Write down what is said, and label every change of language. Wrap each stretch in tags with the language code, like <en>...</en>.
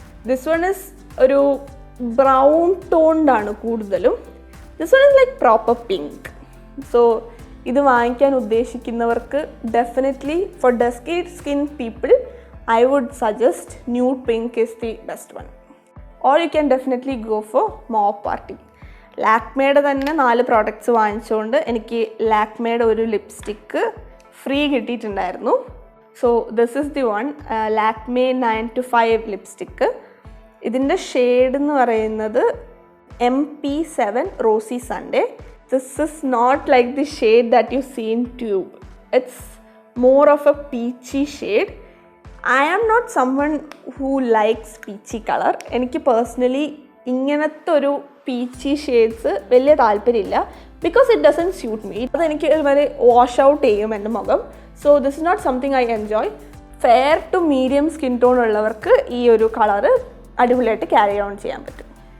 <en>this one is</en> <ml>ഒരു brown ടോൺഡാണ് കൂടുതലും.</ml> <en>This one is like proper pink.</en> <ml>So ഇത് വാങ്ങിക്കാൻ ഉദ്ദേശിക്കുന്നവർക്ക്</ml> <en>Definitely for dusky skin people I would suggest nude pink is the best one. Or you can definitely go for Mauve Party.</en> <ml>ലാക്മേയുടെ തന്നെ 4 products വാങ്ങിച്ചുകൊണ്ട് എനിക്ക് ലാക്മേയുടെ ഒരു lipstick free കിട്ടിയിട്ടുണ്ടായിരുന്നു.</ml> <en>So this is the one, Lakme 9 to 5 lipstick.</en> <ml>ഇതിൻ്റെ shade എന്ന് പറയുന്നത് MP7 Rosy Sunday.</ml> <en>This is not like the shade that you see in tube. It's more of a peachy shade. I am not someone who likes peachy color.</en> <ml>എനിക്ക് personally ഇങ്ങനത്തെ ഒരു Peechi shades വലിയ താല്പര്യമില്ല,</ml> <en>Because it doesn't suit me.</en> <ml>അതെനിക്ക് വരെ wash out ചെയ്യും എൻ്റെ മുഖം.</ml> <en>So this is not something I enjoy.</en> <ml>Fair to medium skin tone ഉള്ളവർക്ക് ഈ ഒരു കളറ് അടിപൊളിയായിട്ട് ക്യാരി ഓൺ ചെയ്യാൻ പറ്റും.</ml>